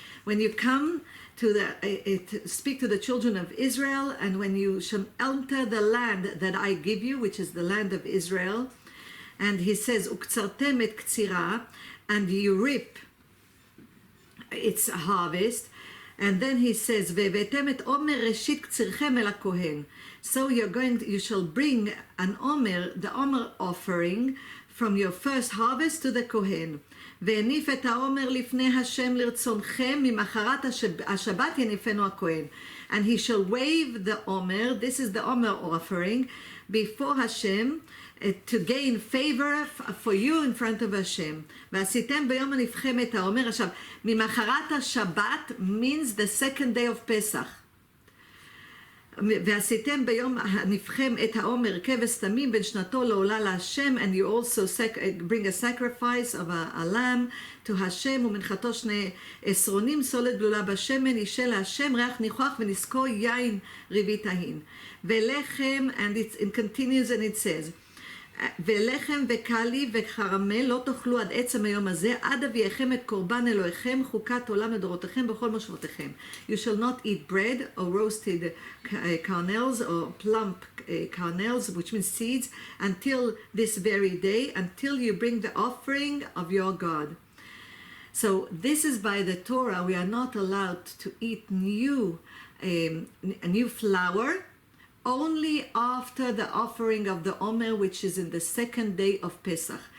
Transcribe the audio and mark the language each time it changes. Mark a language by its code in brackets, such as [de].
[en] When you come to speak to the children of Israel, and when you shall enter the land that I give you, which is the land of Israel, and he says, [he] uktzartem et ktsira, [en] and you reap its harvest, and then he says, [he] ve'vetem et omer reshit ktsirchem el hakohen. [en] So you shall bring an omer, the omer offering, from your first harvest to the kohen. [he] והניף את העומר לפני השם לרצונכם, ממחרת השבת יניפנו הכהן. [en] And he shall wave the omer, this is the omer offering, before Hashem, to gain favor for you in front of Hashem. [he] ועשיתם ביום הנפכם את העומר. עכשיו, ממחרת השבת [en] means the second day of Pesach. [he] ועשיתם ביום הנפכם את העומר כבש תמים בין שנתו לעולה להשם, [en] and you also bring a sacrifice of a lamb to [he] השם, ומנחתו 2 עשרונים סולת בלולה בשמן, אישה להשם ריח ניחוח ונזכו יין ריבי טהין. ולחם, [en] and it continues and it says, [he] ולחם וקלי וקרמל לא תאכלו עד עצם היום הזה, עד אביאכם את קורבן אלוהיכם, חוקת עולם לדורותיכם בכל מושבותיכם. [en] You shall not eat bread or roasted kernels or plump kernels, which means seeds, until this very day, until you bring the offering of your God. So this is by the Torah. We are not allowed to eat new flour, only after the offering of the Omer, which is in the second day of Pesach.